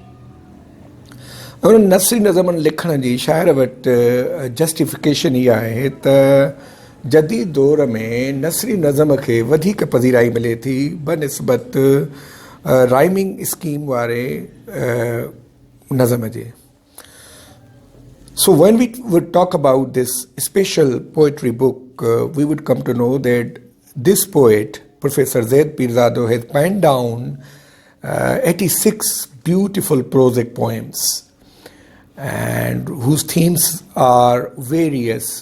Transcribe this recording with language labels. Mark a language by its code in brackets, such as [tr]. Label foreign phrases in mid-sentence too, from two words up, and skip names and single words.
[sd] उन नसरी नज़मनि लिखण जी शाइर वटि जस्टिफिकेशन इहा आहे त जदीद दौर में नसरी नज़म खे वधीक पज़ीराई मिले थी बनिस्बत [en] rhyming scheme [sd] वारे नज़म जे। [en] So when we would talk about this special poetry book, we would come to know that this poet, Professor Zaid Pirzado, has penned down 86 beautiful prosic poems and whose themes are various.